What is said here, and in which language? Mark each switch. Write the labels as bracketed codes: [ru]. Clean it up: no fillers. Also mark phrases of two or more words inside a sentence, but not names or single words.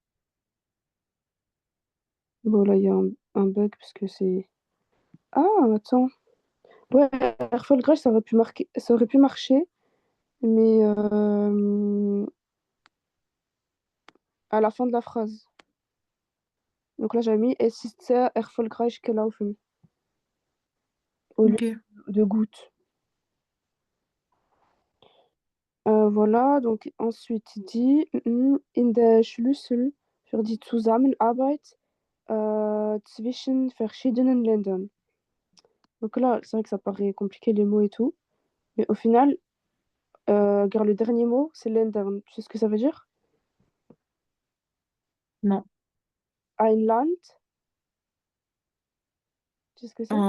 [fr] Bon, là, il y a un bug parce que c'est. Ah, attends. Ouais, Airfall Crash, ça aurait pu marcher, mais à la fin de la phrase. Donc là, j'avais mis [de] Es ist sehr erfolgreich gelaufen [fr] au lieu Ok. de gut. Voilà, donc ensuite il dit [de] in der Schlüssel für die Zusammenarbeit zwischen verschiedenen Ländern. [fr] Donc là, c'est vrai que ça paraît compliqué les mots et tout, mais au final, regarde le dernier mot, c'est Ländern. Tu sais ce que ça veut dire? Non. [de] Ein Land, [fr] tu sais ce que c'est?